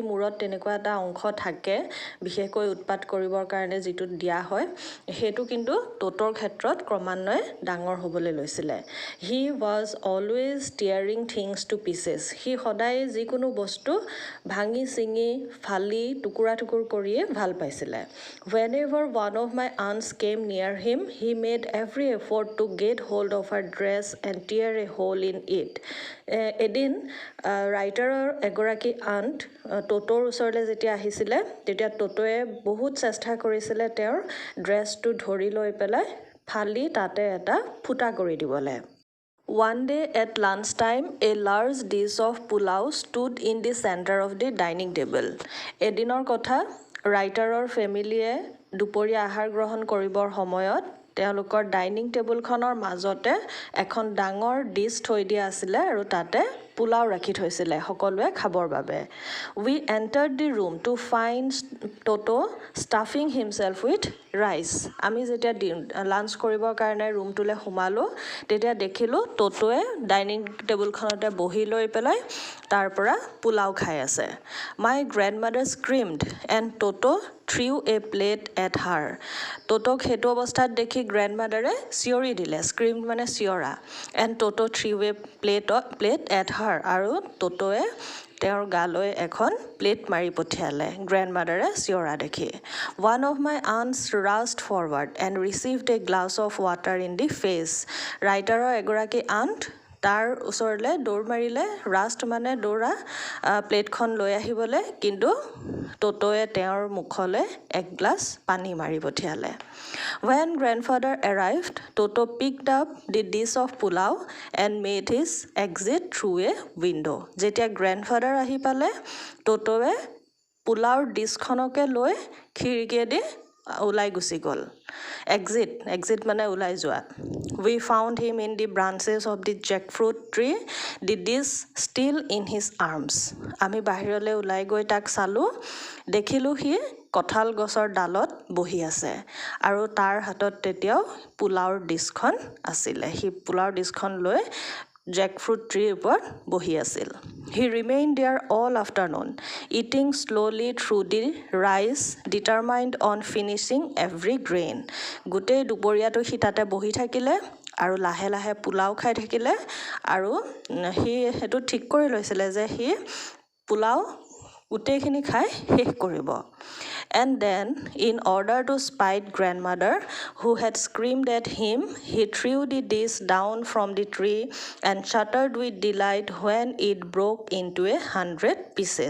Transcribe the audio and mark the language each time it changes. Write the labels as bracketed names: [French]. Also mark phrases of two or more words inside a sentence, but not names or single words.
[Assamese] মূৰত তেনেকুৱা এটা অংশ থাকে বিশেষকৈ উৎপাত কৰিবৰ কাৰণে যিটো দিয়া হয় সেইটো কিন্তু ট'টৰ ক্ষেত্ৰত ক্ৰমান্বয়ে ডাঙৰ হ'বলৈ লৈছিলে [English] he was always tearing things to pieces [Assamese] সি সদায় যিকোনো বস্তু ভাঙি চিঙি ফালি টুকুৰা টুকুৰ কৰিয়ে ভাল পাইছিলে [English] whenever one of my aunts came near him he made every effort to get hold of her dress and tear a hole in it [Assamese] এদিন ৰাইটাৰৰ এগৰাকী আণ্ট ট'টৰ ওচৰলৈ যেতিয়া আহিছিলে তেতিয়া ট'টয়ে বহুত চেষ্টা কৰিছিলে তেওঁৰ ড্ৰেছটো ধৰি লৈ পেলাই ফালি তাতে এটা ফুটা কৰি দিবলৈ [English] One day at lunchtime, a large dish of pulao stood in the center of the dining table. [Assamese] এদিনৰ কথা ৰাইটাৰৰ ফেমিলিয়ে দুপৰীয়া আহাৰ গ্ৰহণ কৰিবৰ সময়ত তেওঁলোকৰ [English] dining tableখনৰ [Assamese] মাজতে এখন ডাঙৰ ডিছ থৈ দিয়া আছিলে আৰু তাতে পোলাও ৰাখি থৈছিলে সকলোৱে খাবৰ বাবে [English] We entered the room to find Toto stuffing himself with rice. [Assamese] আমি যেতিয়া লাঞ্চ কৰিবৰ কাৰণে ৰুমটোলৈ সোমালোঁ তেতিয়া দেখিলোঁ ট'ট'য়ে [English] dining tableখনতে [Assamese] বহি লৈ পেলাই তাৰ পৰা পোলাও খাই আছে [English] My grandmother screamed and Toto threw a plate at her. [Assamese] ট'টক সেইটো অৱস্থাত দেখি গ্ৰেণ্ডমাদাৰে চিঞৰি দিলে স্ক্ৰীম মানে চিঞৰা এণ্ড ট'টো [English] threw a plate at her [Assamese] আৰু ট'ট'য়ে তেওঁৰ গালৈ এখন প্লেট মাৰি পঠিয়ালে গ্ৰেণ্ডমাদাৰে চিঞৰা দেখি [English] One of my aunts rushed forward and received a glass of water in the face. [Assamese] ৰাইটাৰৰ এগৰাকী আণ্ট তাৰ ওচৰলৈ দৌৰ মাৰিলে ৰাষ্ট মানে দৌৰা প্লেটখন লৈ আহিবলৈ কিন্তু ট'ট'য়ে তেওঁৰ মুখলৈ এক গ্লাছ পানী মাৰি পঠিয়ালে [English] When grandfather arrived, Toto picked up the dish of pulao and made his exit through a window. [Assamese] যেতিয়া গ্ৰেণ্ডফাদাৰ আহি পালে ট'ট'য়ে পোলাওৰ ডিছখনকে লৈ খিৰিকীয়েদি ওলাই গুচি গ'ল exit মানে ওলাই যোৱা [English] We found him in the branches of the jackfruit tree, the dish still in his arms. [Assamese] আমি বাহিৰলৈ ওলাই গৈ তাক চালোঁ দেখিলোঁ সি কঁঠাল গছৰ ডালত বহি আছে আৰু তাৰ হাতত তেতিয়াও পোলাওৰ ডিছখন আছিলে সি পোলাওৰ ডিছখন লৈ [English] jackfruit treeৰ [Assamese] ওপৰত বহি আছিল [English] He remained there all afternoon, eating slowly through the rice, determined on finishing every grain. [Assamese] গোটেই দুপৰীয়াটো সি তাতে বহি থাকিলে আৰু লাহে লাহে পোলাও খাই থাকিলে আৰু সি সেইটো ঠিক কৰি লৈছিলে যে সি পোলাও গোটেইখিনি খাই শেষ কৰিব [English] And then, in order to spite grandmother, who had screamed at him, he threw the dish down from the tree and shuddered with delight when it broke into 100 pieces.